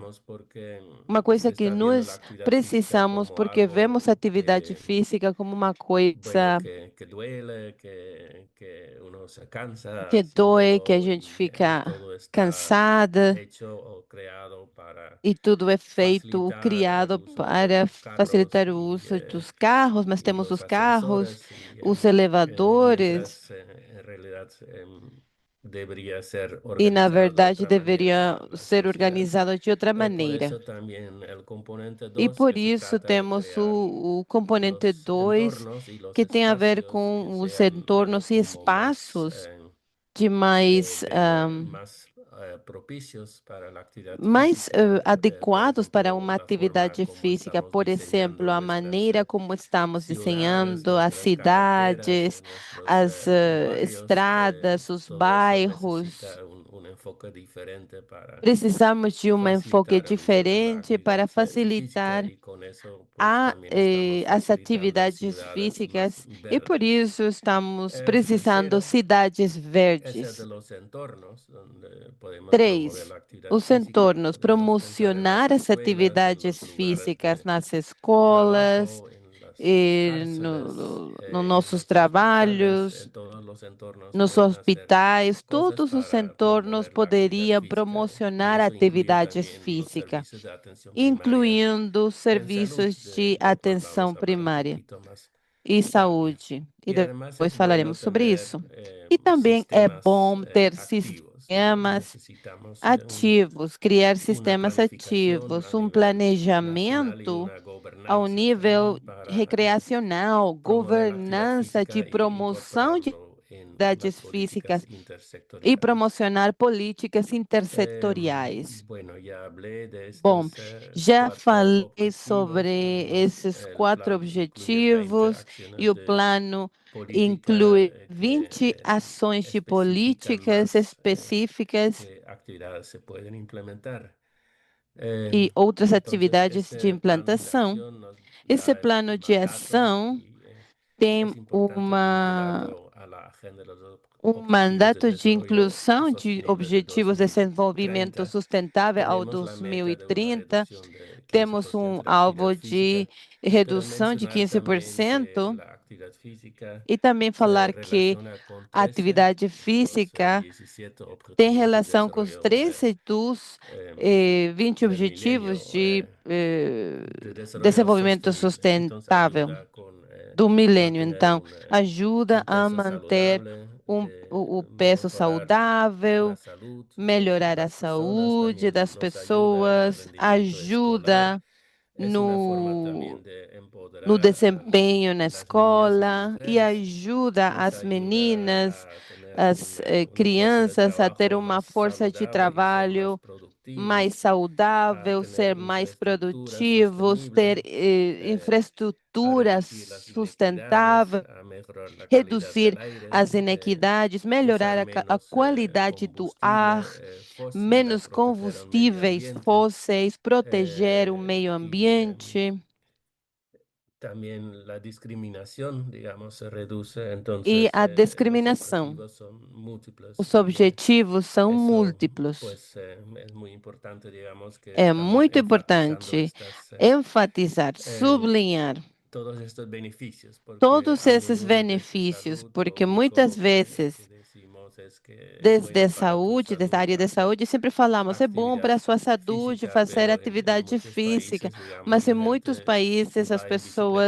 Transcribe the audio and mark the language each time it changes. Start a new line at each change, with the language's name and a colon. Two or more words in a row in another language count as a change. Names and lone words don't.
Portuguese: Uma coisa que nós precisamos, porque vemos atividade física como uma coisa que dói, que a gente fica cansada, e tudo é feito, criado para facilitar o uso dos carros, mas temos os carros, os elevadores,
Spanish: debería ser
Portuguese: E, na
Spanish: organizado de
Portuguese: verdade,
Spanish: otra manera
Portuguese: deveria
Spanish: en la
Portuguese: ser
Spanish: sociedad.
Portuguese: organizado de outra
Spanish: Por
Portuguese: maneira.
Spanish: eso también el componente
Portuguese: E
Spanish: 2
Portuguese: por
Spanish: que se
Portuguese: isso
Spanish: trata de
Portuguese: temos
Spanish: crear
Portuguese: o componente
Spanish: los
Portuguese: 2,
Spanish: entornos y los
Portuguese: que tem a ver
Spanish: espacios que
Portuguese: com os
Spanish: sean
Portuguese: entornos e
Spanish: como más,
Portuguese: espaços de mais,
Spanish: más propicios para la actividad
Portuguese: mais
Spanish: física. Por
Portuguese: adequados para
Spanish: ejemplo,
Portuguese: uma
Spanish: la forma
Portuguese: atividade
Spanish: como
Portuguese: física.
Spanish: estamos
Portuguese: Por exemplo,
Spanish: diseñando
Portuguese: a
Spanish: nuestras
Portuguese: maneira como estamos
Spanish: ciudades,
Portuguese: desenhando as
Spanish: nuestras carreteras o
Portuguese: cidades,
Spanish: nuestros
Portuguese: as
Spanish: barrios.
Portuguese: estradas, os
Spanish: Todo eso
Portuguese: bairros.
Spanish: necesita un enfoque diferente para
Portuguese: Precisamos de um enfoque
Spanish: facilitar el uso de la
Portuguese: diferente
Spanish: actividad
Portuguese: para
Spanish: física
Portuguese: facilitar
Spanish: y con eso pues también estamos
Portuguese: as
Spanish: facilitando
Portuguese: atividades
Spanish: ciudades más
Portuguese: físicas e por
Spanish: verdes.
Portuguese: isso estamos
Spanish: El
Portuguese: precisando
Spanish: tercero
Portuguese: cidades
Spanish: es el de
Portuguese: verdes.
Spanish: los entornos, donde podemos promover
Portuguese: 3.
Spanish: la actividad
Portuguese: Os
Spanish: física.
Portuguese: entornos,
Spanish: Podemos pensar en las
Portuguese: promocionar as
Spanish: escuelas, en los
Portuguese: atividades
Spanish: lugares
Portuguese: físicas
Spanish: de
Portuguese: nas escolas,
Spanish: trabajo, en las
Portuguese: e
Spanish: cárceles,
Portuguese: nos
Spanish: en
Portuguese: nossos
Spanish: los hospitales,
Portuguese: trabalhos,
Spanish: todos los entornos
Portuguese: nos
Spanish: pueden hacer
Portuguese: hospitais,
Spanish: cosas
Portuguese: todos os
Spanish: para
Portuguese: entornos
Spanish: promover la actividad
Portuguese: poderiam
Spanish: física y
Portuguese: promocionar
Spanish: eso incluye
Portuguese: atividades
Spanish: también los
Portuguese: físicas,
Spanish: servicios de atención primaria
Portuguese: incluindo
Spanish: en salud.
Portuguese: serviços de
Spanish: De otros
Portuguese: atenção
Spanish: vamos a hablar un
Portuguese: primária
Spanish: poquito más
Portuguese: e
Spanish: tarde.
Portuguese: saúde. E
Spanish: Y además
Portuguese: depois
Spanish: es bueno
Portuguese: falaremos sobre
Spanish: tener
Portuguese: isso. E também é
Spanish: sistemas
Portuguese: bom ter
Spanish: activos.
Portuguese: sistemas
Spanish: Necesitamos
Portuguese: ativos, criar
Spanish: una
Portuguese: sistemas
Spanish: planificación
Portuguese: ativos,
Spanish: a nivel nacional y
Portuguese: planejamento
Spanish: una
Portuguese: ao
Spanish: gobernanza
Portuguese: nível
Spanish: también para
Portuguese: recreacional,
Spanish: promover la actividad
Portuguese: governança de
Spanish: física e
Portuguese: promoção de
Spanish: incorporarlo en las
Portuguese: atividades
Spanish: políticas
Portuguese: físicas e
Spanish: intersectoriales.
Portuguese: promocionar políticas intersetoriais.
Spanish: Bueno, ya hablé de
Portuguese: Bom,
Spanish: estos
Portuguese: já
Spanish: cuatro
Portuguese: falei
Spanish: objetivos.
Portuguese: sobre esses
Spanish: El
Portuguese: 4
Spanish: plan incluye 20
Portuguese: objetivos e
Spanish: acciones
Portuguese: o
Spanish: de
Portuguese: plano
Spanish: política
Portuguese: inclui
Spanish: que
Portuguese: 20 ações de
Spanish: especifican
Portuguese: políticas
Spanish: más
Portuguese: específicas
Spanish: qué actividades se pueden implementar.
Portuguese: e outras
Spanish: Entonces,
Portuguese: atividades de
Spanish: este plan de
Portuguese: implantação.
Spanish: acción nos
Portuguese: Esse
Spanish: da el
Portuguese: plano de
Spanish: mandato
Portuguese: ação
Spanish: y
Portuguese: tem
Spanish: es importante vincularlo a la agenda de los objetivos de
Portuguese: mandato de
Spanish: desarrollo
Portuguese: inclusão de
Spanish: sostenible de
Portuguese: Objetivos de Desenvolvimento
Spanish: 2030.
Portuguese: Sustentável ao
Spanish: Tenemos la meta de una
Portuguese: 2030.
Spanish: reducción de
Portuguese: Temos
Spanish: 15% de la actividad
Portuguese: alvo de
Spanish: física, pero
Portuguese: redução de
Spanish: mencionar también que
Portuguese: 15%
Spanish: la actividad física
Portuguese: e também
Spanish: se
Portuguese: falar que
Spanish: relaciona con
Portuguese: a
Spanish: 13
Portuguese: atividade
Spanish: de los
Portuguese: física
Spanish: 17
Portuguese: tem
Spanish: objetivos de
Portuguese: relação com os
Spanish: desarrollo
Portuguese: 13 dos 20
Spanish: del
Portuguese: Objetivos
Spanish: milenio
Portuguese: de
Spanish: de desarrollo
Portuguese: Desenvolvimento
Spanish: sostenible. Entonces
Portuguese: Sustentável
Spanish: ayuda con
Portuguese: do milênio.
Spanish: mantener
Portuguese: Então, ajuda
Spanish: un
Portuguese: a
Spanish: peso
Portuguese: manter
Spanish: saludable,
Portuguese: o
Spanish: de
Portuguese: peso
Spanish: mejorar la
Portuguese: saudável,
Spanish: salud de
Portuguese: melhorar a
Spanish: las personas,
Portuguese: saúde
Spanish: también
Portuguese: das
Spanish: nos ayuda en el
Portuguese: pessoas,
Spanish: rendimiento escolar.
Portuguese: ajuda
Spanish: Es una forma
Portuguese: no,
Spanish: también de
Portuguese: no
Spanish: empoderar a
Portuguese: desempenho na
Spanish: las niñas y
Portuguese: escola e
Spanish: mujeres.
Portuguese: ajuda
Spanish: Nos
Portuguese: as
Spanish: ayuda
Portuguese: meninas,
Spanish: a tener
Portuguese: as
Spanish: una fuerza de
Portuguese: crianças a ter
Spanish: trabajo
Portuguese: uma
Spanish: más
Portuguese: força de
Spanish: saludable y ser más
Portuguese: trabalho mais
Spanish: productivas, a
Portuguese: saudável,
Spanish: tener
Portuguese: ser mais
Spanish: infraestructura
Portuguese: produtivos, ter
Spanish: sostenible, a
Portuguese: infraestrutura
Spanish: reducir las inequidades,
Portuguese: sustentável,
Spanish: a mejorar la calidad
Portuguese: reduzir
Spanish: del aire,
Portuguese: as inequidades, melhorar
Spanish: usar
Portuguese: a
Spanish: menos
Portuguese: qualidade do ar,
Spanish: combustible fósil, a
Portuguese: menos
Spanish: proteger el medio
Portuguese: combustíveis
Spanish: ambiente.
Portuguese: fósseis, proteger o meio
Spanish: Y
Portuguese: ambiente
Spanish: también la discriminación, digamos, se reduce.
Portuguese: e
Spanish: Entonces,
Portuguese: a
Spanish: los
Portuguese: discriminação.
Spanish: objetivos son múltiples
Portuguese: Os
Spanish: y
Portuguese: objetivos são
Spanish: eso,
Portuguese: múltiplos.
Spanish: pues, es muy importante, digamos, que
Portuguese: É
Spanish: estamos
Portuguese: muito
Spanish: enfatizando
Portuguese: importante
Spanish: estas,
Portuguese: enfatizar, eh, sublinhar
Spanish: todos estos beneficios, porque
Portuguese: todos
Spanish: a
Portuguese: esses
Spanish: menudo desde
Portuguese: benefícios,
Spanish: salud lo
Portuguese: porque muitas
Spanish: único que
Portuguese: vezes,
Spanish: decimos es que es
Portuguese: desde a
Spanish: bueno para tu
Portuguese: saúde, desde a
Spanish: salud
Portuguese: área da
Spanish: hacer
Portuguese: saúde, sempre falamos, é bom
Spanish: actividad
Portuguese: para a sua saúde
Spanish: física,
Portuguese: fazer
Spanish: pero en
Portuguese: atividade
Spanish: muchos
Portuguese: física,
Spanish: países, digamos,
Portuguese: mas em
Spanish: la
Portuguese: muitos
Spanish: gente
Portuguese: países as
Spanish: va en bicicleta